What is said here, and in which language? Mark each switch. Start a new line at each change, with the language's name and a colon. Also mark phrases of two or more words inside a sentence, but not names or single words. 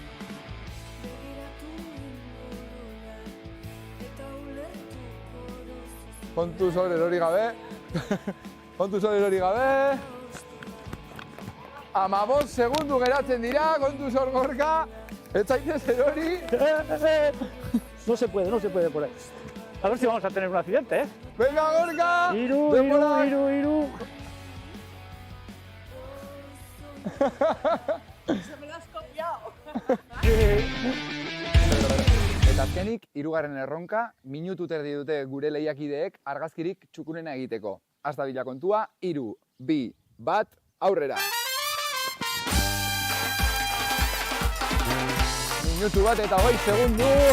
Basque: Kontuz hor erori gabe. Kontuz hor erori gabe. 15 segundu geratzen dira, kontuz hor Gorka. Ez zaitez erori.
Spanish: No se puede por ahí. A ver si vamos a tener un accidente, ¿eh? Venga, Gorka!
Basque: Iru.
Spanish: Se me lo has copiado.
Basque: Eta azkenik, 3. erronka, minutu terdi dute gure lehiakideek argazkirik txukunena egiteko. Has dadila kontua, 3, 2, 1, aurrera! Minutu bat eta 20 segundu!